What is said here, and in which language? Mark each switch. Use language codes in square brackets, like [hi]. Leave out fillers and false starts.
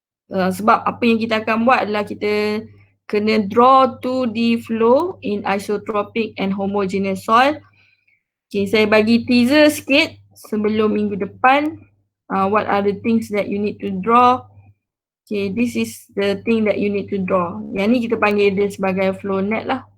[ms] Sebab apa yang kita akan buat adalah kita kena [en] draw 2D flow in isotropic and homogeneous soil. [ms] Okay, saya bagi teaser sikit sebelum minggu depan. [en] What are the things that you need to draw? Okay, this is the thing that you need to draw. [ms] Yang ni kita panggil dia sebagai flow net lah.